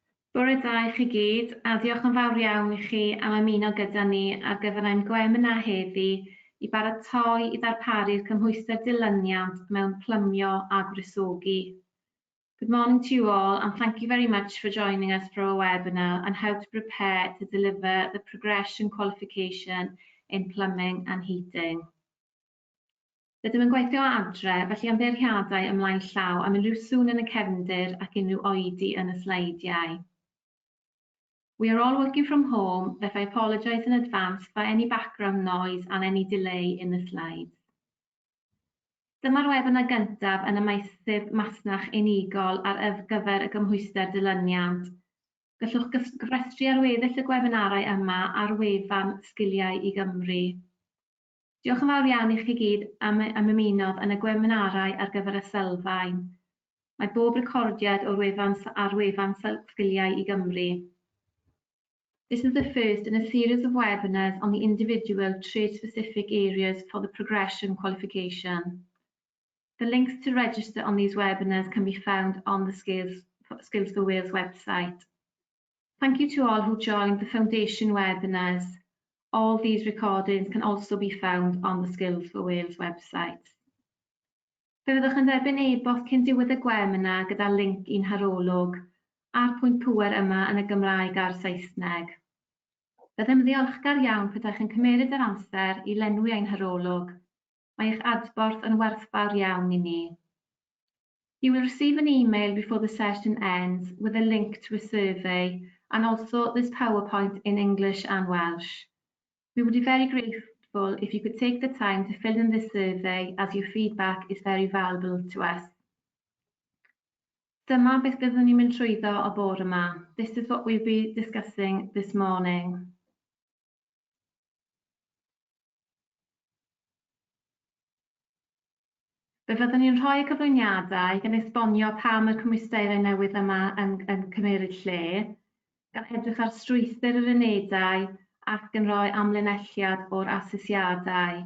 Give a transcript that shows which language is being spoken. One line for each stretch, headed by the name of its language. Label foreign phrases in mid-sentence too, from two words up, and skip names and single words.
Welsh: Bore da i chi gyd, a diolch yn fawr iawn i chi am ymuno gyda ni ar gyfer ein gwefan heddi i baratoi i ddarparu'r Cymhwyster dilyniant mewn plymio a gwresogi.
English: Good morning to you all, and thank you very much for joining us for our webinar on how to prepare to deliver the progression qualification in plumbing and heating.
Welsh: Rydym yn gweithio adre, felly ymddeiriadau ymlaen llaw am unrhyw sŵn yn y cefndir ac unrhyw oedi yn y sleidiau.
English: We are all working from home, therefore I apologise in advance for any background noise and any delay in the slides.
Welsh: Dyma'r webinar gyntaf yn y meysydd masnach unigol ar gyfer y Cymhwyster dilyniant. Gallwch gyfrestru ar weddill y gwebinarau yma ar wefan Sgiliau i Gymru. Diolch yn fawr iawn i chi gyd am ymunodd yn y gwebinarau ar gyfer y sylfaen. Mae bob recordiad ar wefan Sgiliau i Gymru.
English: This is the first in a series of webinars on the individual trade-specific areas for the progression qualification. The links to register on these webinars can be found on the Skills for Wales website. Thank you to all who joined the Foundation webinars. All these recordings can also be found on the Skills for Wales website.
Welsh: Fe fyddwch yn derbyn e-bost cyn diwedd y webinar gyda link i'n harolwg a'r pwynt pŵer yma yn y Gymraeg a'r Saesneg. Byddem ddiolchgar iawn pydach yn cymeryd yr amser i lenwi ein harolwg. Mae eich adborth yn werthfawr iawn i ni.
English: You will receive an email before the session ends with a link to a survey and also this PowerPoint in English and Welsh. We would be very grateful if you could take the time to fill in this survey as your feedback is very valuable to us.
Welsh: Dyma beth byddwn ni'n mynd trwyddo o bore yma.
English: This is what we'll be discussing this morning.
Welsh: Fe fyddwn ni'n rhoi cyflwyniadau gan esbonio pam y cymwysterau newydd yma yn cymeryd lle, gan edrych ar strwythur yr unedau ac yn rhoi amlinelliad o'r asesiadau.